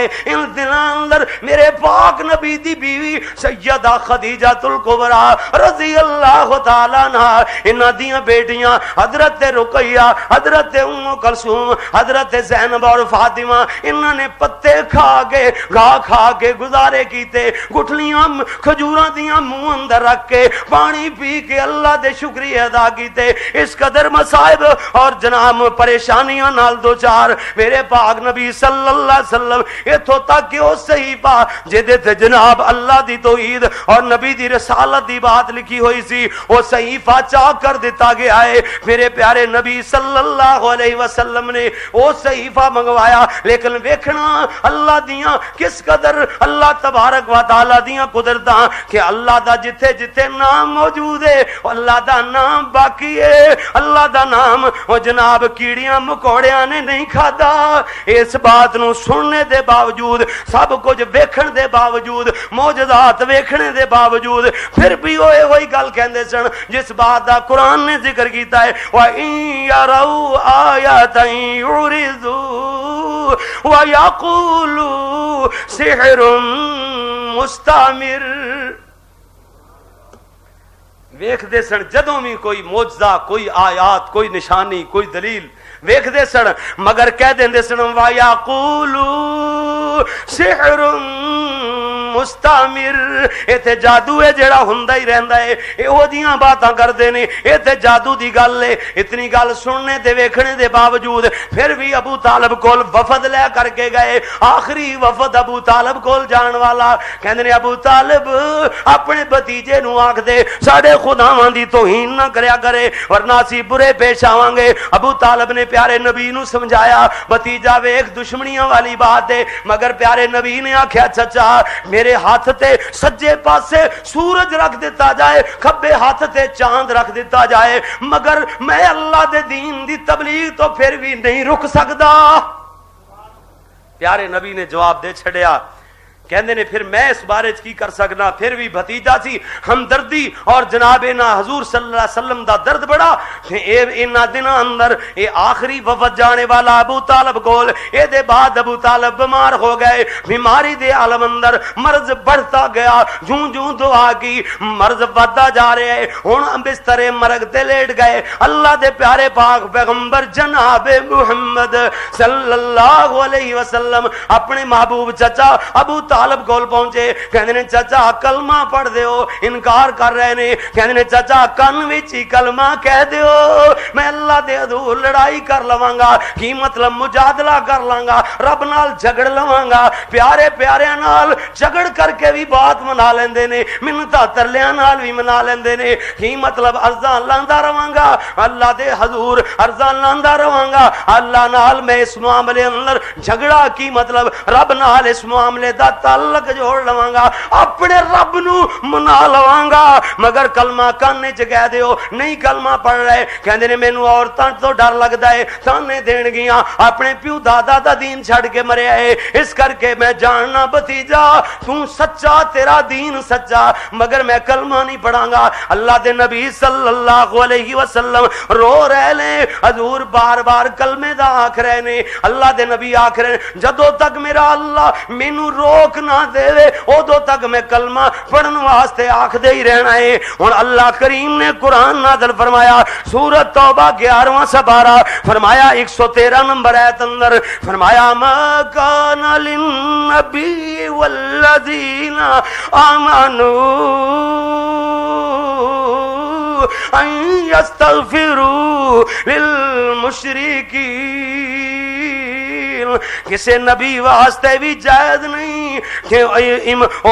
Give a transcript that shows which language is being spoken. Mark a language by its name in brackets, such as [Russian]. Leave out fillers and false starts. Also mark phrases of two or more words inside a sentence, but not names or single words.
[Punjabi] ان دنوں اندر میرے پاک نبی دی بیوی سیدہ خدیجہ الکبریٰ [Arabic] رضی اللہ تعالی عنہ، [Punjabi] انہاں دیاں بیٹیاں حضرت رقیہ، حضرت ام کلثوم، حضرت زینب اور فاطمہ، انہاں نے پتے کھا کے گھا کھا کے گزارے کیتے، گٹھلیاں کھجوراں دیاں منہ اندر رکھ کے پانی پی کے اللہ دے شکریہ ادا کیتے۔ اس قدر مصائب اور جناب پریشانیاں نال دو چار میرے پاک نبی [Arabic] صلی اللہ علیہ وسلم [Punjabi] اتھوں تک کہ وہ صحیفہ جدے تے جناب اللہ دی توحید اور نبی دی رسالت دی بات لکھی ہوئی سی وہ صحیفہ چاک کر دیتا گیا ہے۔ میرے پیارے نبی [Arabic] صلی اللہ علیہ وسلم [Punjabi] نے وہ صحیفہ منگوایا، لیکن ویکھنا اللہ دیاں کس قدر [Arabic] اللہ تبارک و تعالی [Punjabi] دیاں قدرتاں کہ اللہ دا جتھے جتھے نام موجود ہے اللہ دا نام باقی ہے، اللہ دا نام وہ جناب کیڑیاں مکوڑیاں نے نہیں کھادا۔ اس بات نو سننے دے باوجود، سب کچھ ویکھن دے باوجود، معجزات ویکھنے دے باوجود پھر بھی وہی گل کہندے سن جس بات دا قرآن نے ذکر کیتا ہے [Arabic] وَإِن يَرَوْا آيَةً يُعْرِضُوا وَيَقُولُوا سِحْرٌ مُسْتَمِرٌ۔ [Punjabi] ویکھ دے سن جدوں بھی کوئی معجزہ، کوئی آیات، کوئی نشانی، کوئی دلیل ویکھ دے سن مگر کہہ دیندے سن [Arabic] وَيَقُولُوا سِحْرٌ مستعمر، [Punjabi] ایتھے جادو ہے جڑا ہوندا ہی رہندا ہے، او دیاں باتاں کردے نے، ایتھے جادو دی گل ہے۔ اتنی گل سننے تے ویکھنے دے باوجود پھر بھی ابو طالب کول وفد لے کر کے گئے۔ آخری وفد ابو طالب کول جان والا کہندے نے ابو طالب اپنے بھتیجے نو آکھ دے ساڈے خداواں دی توہین نہ کریا کرے ورنہ اسی برے پیش آواں گے۔ ابو طالب نے پیارے نبی نو سمجھایا بھتیجا ویکھ دشمنیاں والی بات ہے، مگر پیارے نبی نے آکھیا چچا میرے ہاتھ تے سجے پاسے سورج رکھ دیتا جائے، کھبے ہاتھ تے چاند رکھ دیتا جائے، مگر میں اللہ دے دین دی تبلیغ تو پھر بھی نہیں رک سکدا۔ پیارے نبی نے جواب دے چھڑیا، کہندے نے پھر میں اس بارے کی کر سکنا، پھر بھی بھتیجا سی ہمدردی اور جناب نا حضور [Arabic] صلی اللہ علیہ وسلم [Punjabi] دا درد بڑا انہاں دناں اندر اے آخری وفد جانے والا ابو طالب کول، اے دے بعد ابو طالب بیمار ہو گئے، بیماری دے عالم اندر مرض بڑھتا گیا، جوں جوں دعا کی مرض بڑھتا جا رہا ہے، ہن بستر مرگ تے لیٹ گئے۔ اللہ دے پیارے پاک پیغمبر جناب محمد [Arabic] صلی اللہ علیہ وسلم [Punjabi] اپنے محبوب چچا ابو طالب طالب کول پہنچے، کہندے نے چچا کلمہ پڑھ دیو، انکار کر رہے نے، کہندے نے چچا کن وچ ہی کلمہ کہہ دیو، میں اللہ دے حضور لڑائی کر لواں گا، کی مطلب مجادلہ کر لاں گا، رب نال جھگڑ لواں گا۔ پیارے پیاریاں نال جھگڑ کر کے بھی بات منا لیندے نے، منتاں ترلیاں نال بھی منا لیندے نے، کی مطلب عرضاں لاندا رواں گا اللہ دے حضور، عرضاں لاندا رواں گا اللہ نال، میں اس معاملے اندر جھگڑا کی مطلب رب نال اس معاملے دا تعلق جوڑ لواں گا، اپنے رب نو منا لواں گا، مگر کلمہ کانے چ کہہ دیو نہیں کلمہ پڑھ رہے، کہندے نے مینوں عورتاں تو ڈر لگدا ہے، تانے دین گیاں، اپنے پیو دادا دا دین چھڑ کے مریا ہے، اس کر کے میں جاننا بھتیجا تو سچا، تیرا دین سچا، مگر میں کلمہ نہیں پڑھاں گا۔ اللہ دے نبی [Arabic] صلی اللہ علیہ وسلم [Punjabi] رو رہے نے، حضور بار بار کلمے دا آکھ رہے نے، اللہ دے نبی آکھ رہے نے جدوں تک میرا اللہ مینوں روک نہ دے ادوں تک میں کلمہ پڑھن واسطے آکھ دے ہی رہنا ہے۔ ہن اللہ کریم نے قرآن نازل فرمایا، سورۃ توبہ 11واں سپارہ، فرمایا 113 نمبر ایت اندر، فرمایا [Arabic] ما کان للنبی والذین آمنوا ان یستغفروا للمشرکین، [Punjabi] کسے نبی واسطے بھی جائز نہیں کہ او